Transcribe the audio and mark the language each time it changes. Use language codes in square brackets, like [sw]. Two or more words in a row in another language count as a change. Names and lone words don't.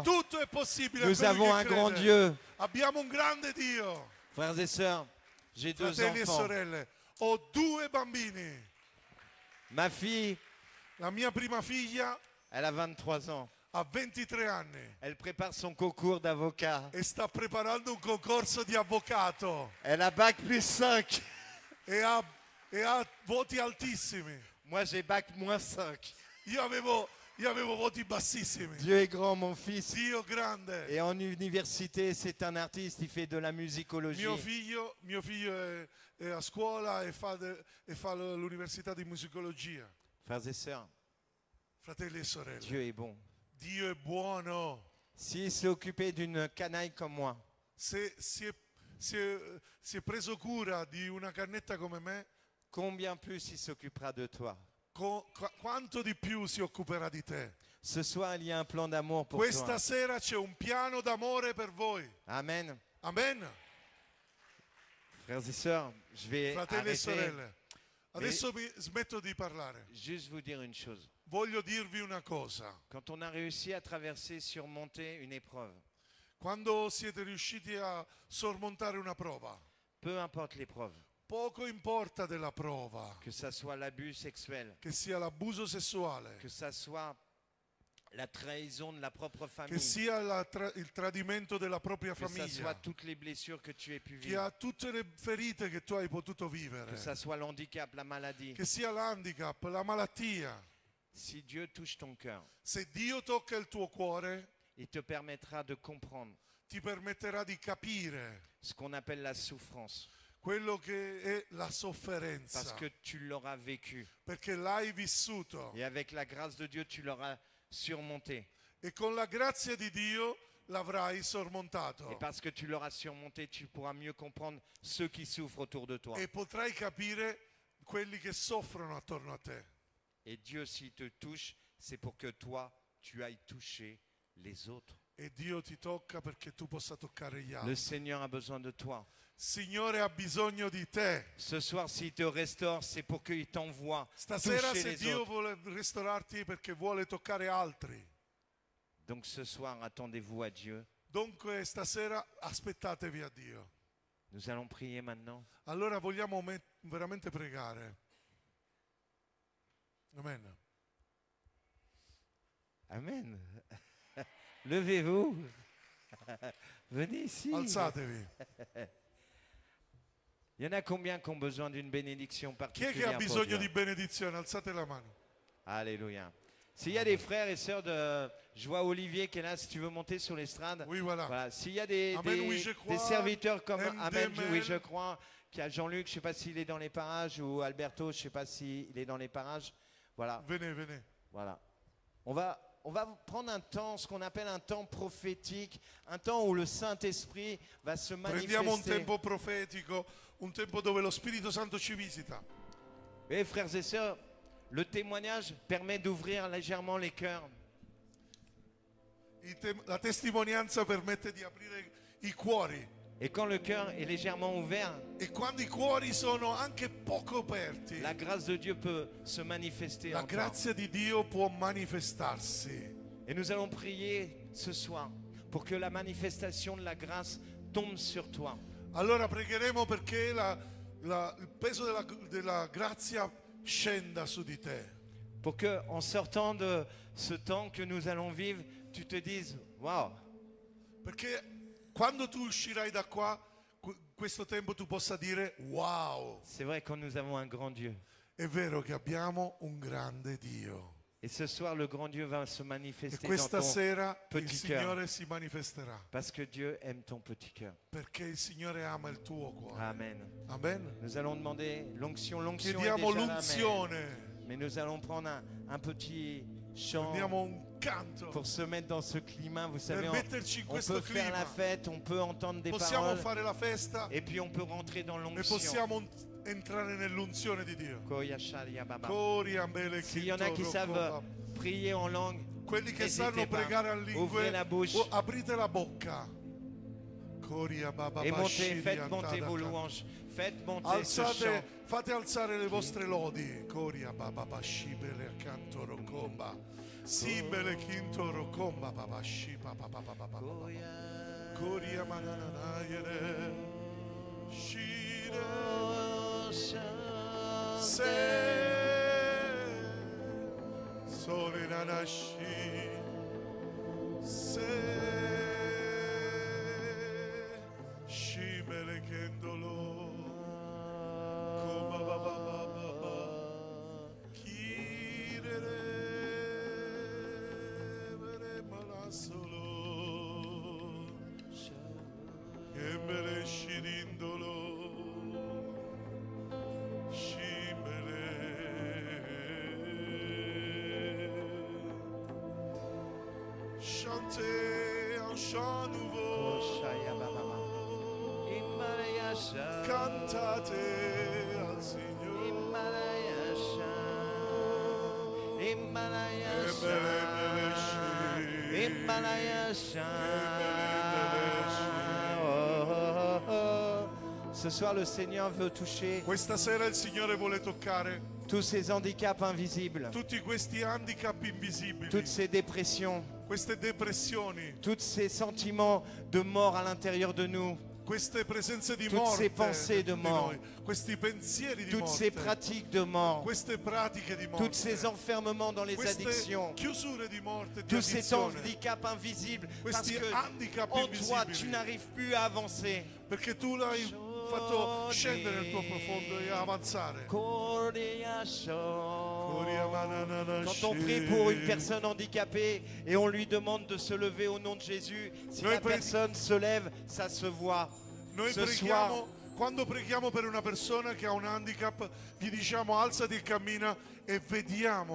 [it] Tutto è possibile. a [fr] Nous [it] quelli [fr] avons [it] che [fr] un grand [it] crede. [fr] Dieu. [it] Abbiamo un grande Dio. [fr] Frères et sœurs, j'ai 2 [it] Fratelli e [fr] enfants. [it] sorelle, ho 2 bambini. [fr] Ma fille, [it] La mia prima figlia [fr] elle a 23 ans. [it] ha 23 anni [fr] Elle prépare son concours d'avocat. [it] e sta preparando un concorso di avvocato [fr] Elle a bac plus 5. [it] e ha voti altissimi. [fr] Moi, j'ai bac moins 5. [it] Io avevo voti bassissimi. [fr] Dieu est grand, mon fils. [it] Dio grande. [fr] Et en université, c'est un artiste, il fait de la musicologie. [it] Mio figlio è a scuola e fa l'università di musicologia. [fr] Frères et sœurs, [it] Fratelli e sorelle, [fr] Dieu est bon. [it] Dio è buono. [fr] S'il s'est occupé d'une canaille comme moi, [it] Se si è preso cura di una cannetta come me, [fr] combien plus il s'occupera de toi? [it] quanto di più si occuperà di te. [fr] Ce soir, il y a un plan d'amour pour [it] Questa [fr] toi. [it] sera c'è un piano d'amore per voi. [fr] Amen. [it] Amen. [fr] Frères et sœurs, je vais [it] Fratelli e [fr] arrêter. [it] sorelle, adesso smetto di parlare. [fr] Juste vous dire une chose. [it] Voglio dirvi una cosa. [fr] Quand on a réussi à traverser, surmonter une épreuve, [it] Quando siete riusciti a sormontare una prova, [fr] peu importe l'épreuve, [it] poco importa della prova, [fr] que ça soit l'abus sexuel, [it] che sia l'abuso sessuale, [fr] que ça soit la trahison de la propre [it] che [fr] famille, [it] sia il tradimento della propria [fr] que ça soit [it] famiglia, [fr] toutes les blessures que tu aies pu [it] che [fr] vivre, [it] ha tutte le ferite che tu hai potuto vivere, [fr] que ça soit l'handicap, la maladie. [it] che sia l'handicap, la malattia. [fr] Si Dieu touche ton cœur, [it] Se Dio tocca il tuo cuore, [fr] il te permettra de comprendre [it] ti permetterà di capire [fr] ce qu'on appelle la souffrance, [it] quello che è la sofferenza, [fr] parce que tu l'auras vécu. [it] perché l'hai vissuto [fr] Et avec la grâce de Dieu, tu l'auras surmonté. [it] e con la grazia di Dio l'avrai [fr] Et [it] sormontato [fr] parce que tu l'auras surmonté, tu pourras mieux comprendre ceux qui souffrent autour de toi. [it] e potrai capire quelli che soffrono attorno a te. [fr] Et Dieu, s'il te touche, c'est pour que toi, tu ailles toucher les autres. [it] E Dio ti tocca perché tu possa toccare gli [fr] Le [it] altri. [fr] Seigneur a besoin de toi. [it] Signore ha bisogno di te. [fr] Ce soir, s'il te restaure, c'est pour qu'il t'envoie [it] Stasera [fr] toucher [it] se [fr] les [it] Dio [fr] autres. [it] vuole restaurarti perché vuole toccare altri. [fr] Donc ce soir, attendez-vous à Dieu. [it] Dunque stasera aspettatevi a Dio. [fr] Nous allons prier maintenant. [it] Allora vogliamo veramente pregare. Amen. [fr] Amen. Levez-vous. Venez ici. [it] Alzatevi. [fr] Il y en a combien qui ont besoin d'une bénédiction [it] Chi è che [fr] particulière [it] ha [fr] pour [it] bisogno [fr] Dieu? [it] di benedizione? Alzate la mano. [fr] Alléluia. S'il y a des frères et sœurs de... Je vois Olivier qui est là, si tu veux monter sur l'estrade. Oui, voilà. Voilà. S'il y a des, Amen, des- oui, je crois. des serviteurs comme MDML. Amen, oui, je crois, qu'il y a Jean-Luc, je ne sais pas s'il est dans les parages, ou Alberto, je ne sais pas s'il est dans les parages. Voilà, Venez, venez. voilà. On va prendre un temps, ce qu'on appelle un temps prophétique, un temps où le Saint-Esprit va se [it] Prendiamo un [fr] manifester. [it] tempo profetico, un tempo dove lo Spirito Santo ci visita. [fr] Et frères et sœurs, le témoignage permet d'ouvrir légèrement les cœurs. [it] La testimonianza permette di aprire i cuori. [fr] Et quand le cœur est légèrement ouvert, [it] E quando i cuori sono anche poco aperti, [fr] la grâce de Dieu peut se manifester [it] la [fr] en toi. [it] grazia di Dio può manifestarsi. [fr] Et nous allons prier ce soir pour que la manifestation de la grâce tombe sur toi. [it] Allora pregheremo perché il peso della grazia scenda su di te. [fr] Pour que, en sortant de ce temps que nous allons vivre, tu te dises, waouh, [it] Perché quando tu uscirai da qua, questo tempo tu possa dire, wow, [fr] c'est vrai que nous avons un grand Dieu. [it] è vero che abbiamo un grande Dio. [fr] Et ce soir, le grand Dieu va se [it] E [fr] manifester dans [it] questa [fr] ton [it] sera il [fr] petit cœur. [it] Signore si manifesterà. [fr] Parce que Dieu aime ton petit cœur. [it] Perché il Signore ama il tuo cuore. [fr] Amen. [it] Amen. [fr] Nous allons demander l'onction. L'onction est [it] Chiediamo [fr] déjà là, [it] l'unzione. [fr] mais nous allons prendre un petit chant [it] Prendiamo un canto [fr] pour se mettre dans ce climat. Vous [it] per [fr] savez, [it] metterci in [fr] on [it] questo [fr] peut faire la [it] clima. [fr] fête, on peut entendre des [it] Possiamo [fr] paroles, [it] fare la festa [fr] et puis on peut rentrer dans [it] e [fr] l'onction. [it] possiamo entrare nell'unzione di Dio. Koya sharia baba. Cori, ambele, [fr] S'il y en a qui chitoro, savent coba. prier en langue, [it] Quelli che [fr] n'hésitez [it] sanno [fr] pas. [it] pregare a [fr] Ouvrez [it] lingue, [fr] la bouche [it] aprite la bocca. Coria, baba, [fr] et montez, bashiri, faites monter antadaka. vos louanges, faites monter ce [it] Alzate, [fr] chant. [it] fate alzare le vostre lodi. Coria, baba, bashibele, accanto, rocomba. Simbele, quinto, rocomba, baba, shipa, baba, baba, baba, baba. Coria, mananayere. Shire, se. Sole, nanashi. Se. Shimele, kendolo. Koba, baba, baba, baba. Kirere, vere, malasolo. Kembele, shirindolo. [fr] Chantez un chant nouveau, Shaya baba baba. Himalaya sha. [it] cantate al Signore. Himalaya sha. Himalaya Ebele, sha. shi. Himalaya sha. Oh, oh, oh. [fr] Ce soir, le Seigneur veut toucher [it] Questa sera il Signore vuole toccare [fr] tous ces handicaps invisibles, [it] tutti questi handicap invisibili, [fr] toutes ces dépressions, [it] queste depressioni, [fr] tous ces sentiments de mort à l'intérieur de nous, [it] queste presenze di [fr] Toutes [it] morte [fr] ces pensées de [it] dentro di [fr] mort. [it] noi, questi pensieri di [fr] toutes ces [it] morte, [fr] pratiques de mort, [it] queste pratiche di morte, [fr] tous ces enfermements dans les [it] queste [fr] addictions, [it] chiusure di morte, di [fr] tous ces [it] addizione, [fr] handicaps invisibles, parce [it] questi [fr] que [it] handicap [fr] en toi tu [it] invisibili, [fr] n'arrives plus à avancer. [it] perché tu l'hai fatto scendere nel tuo profondo e avanzare. Cordia show. [fr] Quand on prie pour une personne handicapée et on lui demande de se lever au nom de Jésus, si [it] Noi [fr] la personne se lève, ça se voit. [it] Noi [fr] Ce [it] preghiamo, quando preghiamo per una persona che ha un handicap, gli diciamo alzati e cammina e vediamo